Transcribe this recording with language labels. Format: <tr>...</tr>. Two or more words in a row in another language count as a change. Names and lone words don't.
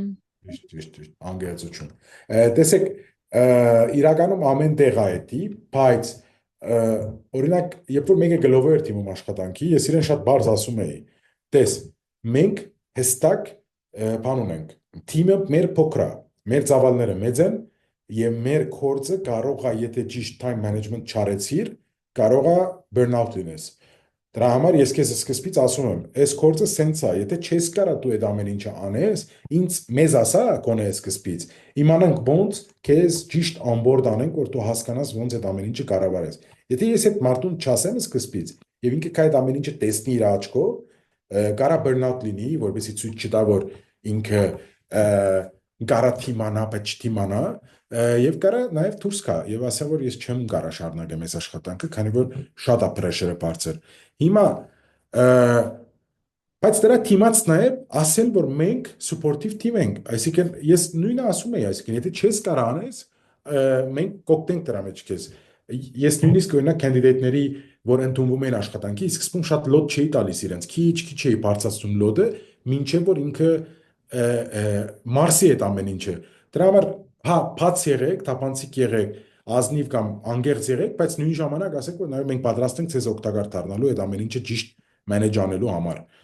<hy>Ճիշտ, անգերացություն։ Տեսեք, իրականում ամեն տեղ է դա, բայց օրինակ, երբ որ մեկը գլովեր էր թիմում աշխատանքի, ես իրեն շատ բարձ ասում էի, տես, մենք հստակ բան ունենք, թիմը մեր փոքր է, մեր ծավալները մեծ են, եւ մեր կորձը կարող է, եթե ճիշտ</hy> <en>time management</en> <hy>չարեցիր, կարող է burnout լինես։ Դրա համար ես քեզ սկզբից ասում եմ, այս կորձը սենց է, եթե չես կարա դու այդ ամեն ինչը անես, ինձ մեզ ասա կոնե սկզբից, իմանանք ոնց քեզ ճիշտ onboard անենք, որ դու հասկանաս ոնց այդ ամեն ինչը կառավարես։ Եթե ես այդ մարդուն չասեմ սկզբից, եւ ինքը կա այդ ամեն ինչը տեսնի իր աչքով, կարա burnout լինի, որովհետեւ ցույց չտա, որ ինքը կարա թիմանա, բայց չթիմանա, եւ կարա նաեւ դուրս գա եւ ասա, որ ես չեմ կարա շարունակեմ այս աշխատանքը, քանի որ շատ է pressure-ը բարձր։ Հիմա բայց դրա թիմած նաեւ ասել, որ մենք</hy> <en>supportive team</en> <hy>ենք, այսինքն ես նույնը ասում եի, այսինքն եթե չես կարա անես, մենք կօգնենք դրա մեջ քեզ։ Ես նույնիսկ օրինակ կանդիդատների, որ ընդունվում են աշխատանքի, սկզբում շատ լոդ չէի տալիս իրենց, քիչ էի բարձրացնում լոդը, մինչև որ ինքը մարսի այդ ամեն ինչը։ Դրա համար հա, բաց եղեք, թափանցիկ եղեք, ազնիվ կամ անգերց եղեք, բայց նույն ժամանակ ասեք, որ նաև մենք պատրաստ ենք ցեզ օգտակար դառնալու այդ ամեն ինչը ճիշտ manage անելու համար։</hy>